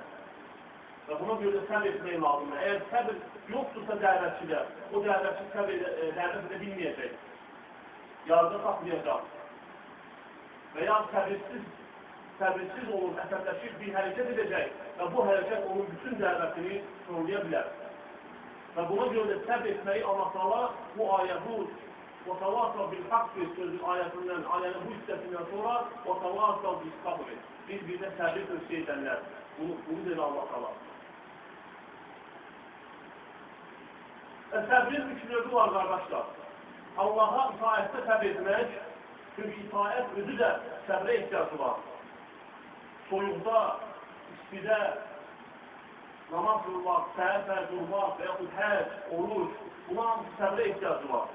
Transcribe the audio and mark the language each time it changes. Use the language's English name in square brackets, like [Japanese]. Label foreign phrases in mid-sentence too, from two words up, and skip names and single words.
[Azerbaijani] Və buna görə səbr etmək lazımdır. Əgər səbr yoxdursa dəvətçidə, o dəvətçi dəvət edə bilməyəcək. Yarıda saxlayacaq. Və ya səbirsiz olur, əsəbləşir, bir hərəkət edəcək və bu hərəkət onun bütün dəvətini sorulaya bilər. Və buna görə də səbr etməyi Allah-Taala bu ayə, bu [Arabic] وَتَوَاسَوْ بِالْحَقِّ [Azerbaijani] sözü ayəsindən, ayənin bu hissəsindən sonra [Arabic] وَتَوَاسَوْ بِالصَّبْرِ [Azerbaijani] bir-birinə səbir tövsiyə edənlər. Bunu deyir Allah-Taala. Və səbrin üç növü var, qardaşlar. Allaha itaətdə səbr etmək, çünki itaət özü də səbrə ehtiyacı var. Soyuqda, istidə, namaz qılmaq, səhər durmaq və yaxud həc, oruç, buna səbrə ehtiyacı var.